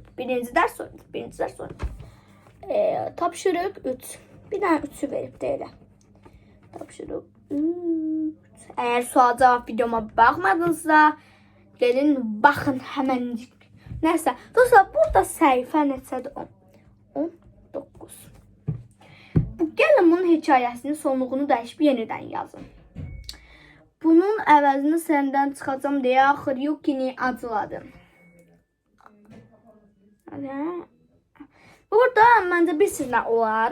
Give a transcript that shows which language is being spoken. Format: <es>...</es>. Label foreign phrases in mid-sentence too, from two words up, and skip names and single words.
<tr>Birinci ders sonra. Tapşırık 3. Bir tane 3'ü verip de öyle. Tapşırık 3. Eğer sual cevap videoma bakmadınızsa gelin bakın hemencik. Neyse dostlar, burada sayfa neçədir? 19.</tr> <az>Gəlin bunun hekayəsinin sonluğunu dəyişib yenidən yazın. Bunun əvəzini səndən çıxacam deyə Xryukini acıladım. Burada məncə bir sizlə olar.</az>